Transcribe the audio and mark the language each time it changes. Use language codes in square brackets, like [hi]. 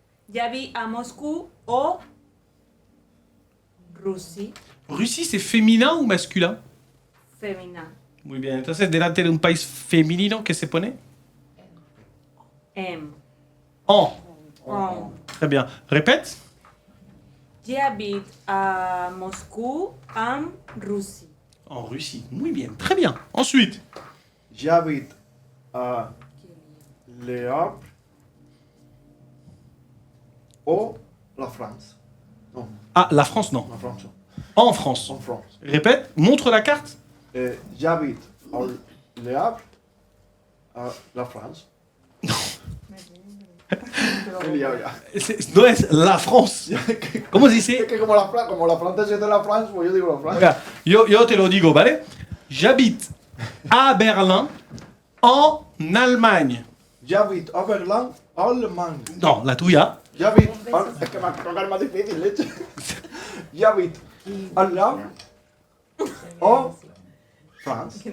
[fr] J'habite à Moscou o Russie. Russie, c'est féminin ou masculin? [es] Femina. Muy bien. Entonces, delante de un país femenino, ¿qué se pone? M. [fr] En. On. Très bien. Répète. J'habite à Moscou en Russie. En Russie. [es] Muy bien. [fr] Très bien. Ensuite. J'habite à Le Havre ou la France. Non, Ah, la France, non. la France. En France. En France. Répète. Montre la carte. J'habite à Le Havre, à la France. [es] Qué liado ya. No es la France. ¿Cómo se Es dice? que como la France es de la France, pues yo digo la France. Mira, yo te lo digo, ¿vale? [fr] J'habite à Berlin, en Allemagne. J'habite à Berlin, Allemagne. Non, [es] la tuya. [fr] J'habite. [es] Es que me toca el más difícil, leche. [fr] J'habite à Le Havre, en France.